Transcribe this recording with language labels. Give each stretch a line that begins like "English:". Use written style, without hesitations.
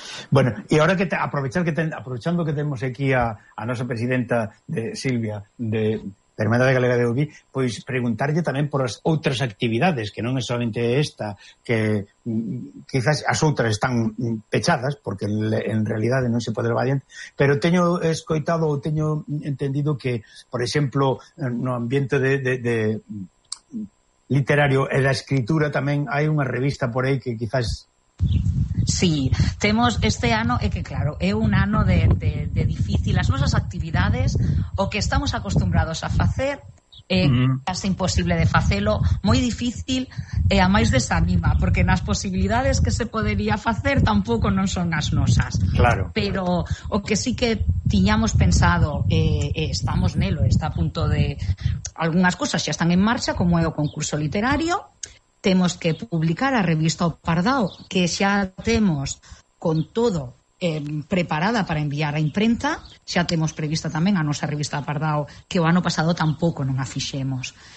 Spanish: Bueno, y ahora que aprovechando que tenemos aquí a nuestra presidenta de Silvia de Permanente de Galega de Ubi, pues preguntarle también por las otras actividades, que no es solamente esta, que quizás las otras están pechadas, porque en realidad no se puede llevar bien, pero tengo escoitado o tengo entendido que, por ejemplo, en un ambiente de literario, en la escritura también hay una revista por ahí que quizás...
Galician: Sí, temos este ano, é que claro, é un ano de difícil. As nosas actividades, o que estamos acostumbrados a facer, é casi imposible de facelo, moi difícil, e a máis desanima, porque nas posibilidades que se podería facer tampouco non son as nosas. Claro. Pero o que sí que tiñamos pensado, estamos nelo, está a punto de... Algunhas cousas xa están en marcha, como é o concurso literario. Temos que publicar a revista O Pardao, que xa temos con todo preparada para enviar a imprenta. Xa temos prevista tamén a nosa revista O Pardao, que o ano pasado tampouco non a fixemos.